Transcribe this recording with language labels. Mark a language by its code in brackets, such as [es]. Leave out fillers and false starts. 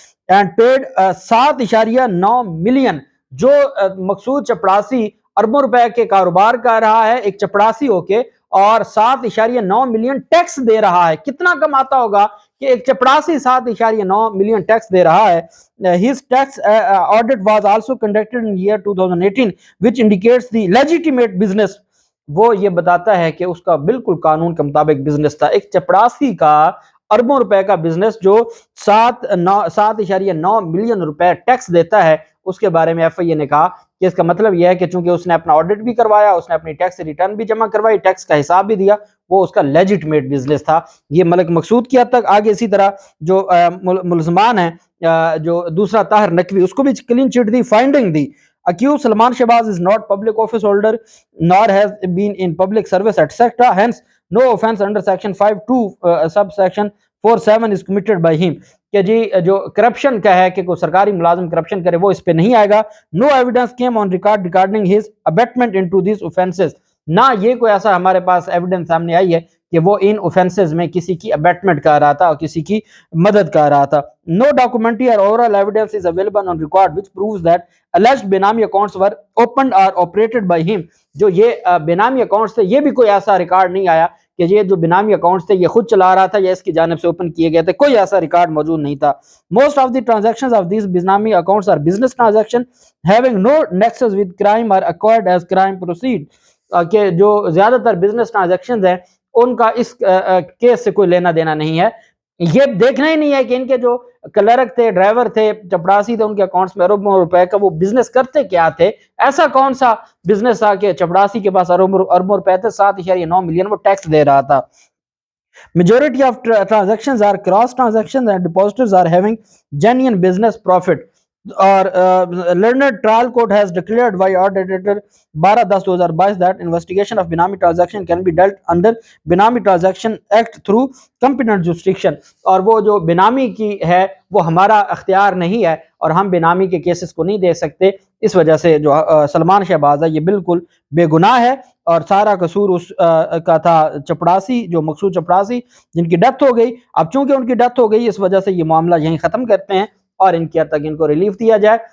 [en] and paid [ur] 7.9 million. جو مقصود چپڑاسی اربوں روپے کے کاروبار کر رہا ہے ایک چپڑاسی ہو کے، اور 7.9 ملین ٹیکس دے رہا ہے. کتنا کماتا ہوگا کہ ایک چپڑاسی 7.9 ملین ٹیکس دے رہا ہے. [en] His tax audit was also conducted in year 2018 which indicates the legitimate business. [ur] وہ یہ بتاتا ہے کہ اس کا بالکل قانون کے مطابق بزنس تھا. ایک چپڑاسی کا اربوں روپے کا بزنس جو 7.9 ملین روپے ٹیکس دیتا ہے، اس کے بارے میں FIA نے کہا کہ اس کا مطلب یہ ہے کہ چونکہ اس نے اپنا آڈٹ بھی کروایا، اس نے اپنی ٹیکس ریٹرن بھی جمع کروائی، ٹیکس کا حساب بھی دیا، وہ اس کا لیجٹمیٹ بزنس تھا. یہ ملک مقصود کی حد تک. آگے اسی طرح جو ملزمان ہیں، جو دوسرا طاہر نقوی، اس کو بھی clean chit the. [en] Finding the accused Salman Shehbaz is not public office holder nor has been in public service etc. hence no offense under section 5(2) subsection 47 is committed by him. [ur] کہ جی جو کرپشن کا ہے کہ کوئی سرکاری ملازم corruption کرے وہ اس پہ نہیں آئے گا. [en] No evidence came on record regarding his abetment into these offenses. [ur] نہ یہ کوئی ایسا ہمارے پاس ایویڈنس سامنے آئی ہے کہ وہ ان اوفینسز میں کسی کی ابیٹمنٹ کر رہا تھا اور کسی کی مدد کر رہا تھا. [en] No documentary or oral evidence is available on record which proves that alleged benami accounts were opened or operated by him. [ur] جو یہ بینامی اکاؤنٹس تھے یہ بھی کوئی ایسا ریکارڈ نہیں آیا کہ یہ جو بینامی اکاؤنٹس تھے یہ خود چلا رہا تھا یا اس کی جانب سے اوپن کیے گئے تھے، کوئی ایسا ریکارڈ موجود نہیں تھا. [en] Most of the transactions of these benami accounts are business transactions having no nexus with crime or acquired as crime proceed. [ur] کہ جو زیادہ تر بزنس ٹرانزیکشنز ہیں ان کا اس کیس سے کوئی لینا دینا نہیں ہے. یہ دیکھنا ہی نہیں ہے کہ ان کے جو کلرک تھے، ڈرائیور تھے، چپڑاسی تھے، ان کے اکاؤنٹس میں اربوں روپے کا وہ بزنس کرتے کیا تھے. ایسا کون سا بزنس تھا کہ چپڑاسی کے پاس اربوں روپے تھے، 7.9 ملین وہ ٹیکس دے رہا تھا. [en] Majority of transactions are cross transactions and depositors are having genuine business profit. [ur] اور [en] learned trial court has declared by order dated 12/10/2022 that investigation of Benami transaction can be dealt under Benami Transaction Act through competent jurisdiction. [ur] اور وہ جو بینامی کی ہے وہ ہمارا اختیار نہیں ہے اور ہم بینامی کے کیسز کو نہیں دے سکتے. اس وجہ سے جو سلمان شہباز ہے یہ بالکل بے گناہ ہے اور سارا قصور اس کا تھا چپڑاسی، جو مقصود چپڑاسی جن کی ڈیتھ ہو گئی. اب چونکہ ان کی ڈیتھ ہو گئی اس وجہ سے یہ معاملہ یہیں ختم کرتے ہیں اور ان کی حد تک ان کو ریلیف دیا جائے.